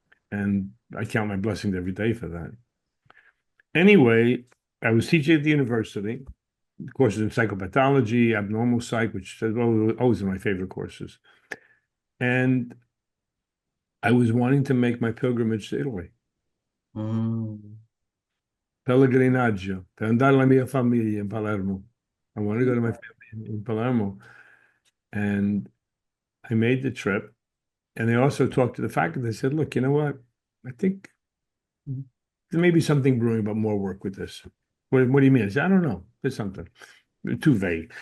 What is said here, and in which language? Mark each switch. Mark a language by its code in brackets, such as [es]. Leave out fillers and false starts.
[en] And I count my blessings every day for that. Anyway, I was teaching at the university, courses in psychopathology, abnormal psych, which always are my favorite courses. And I was wanting to make my pilgrimage to Italy. Mm. [it] Pellegrinaggio, per andare alla mia famiglia in Palermo. [en] I want to go to my family in Palermo. And I made the trip. And they also talked to the faculty. They said, look, you know what? I think there may be something brewing about more work with this. What do you mean? I said, I don't know. There's something. Too vague.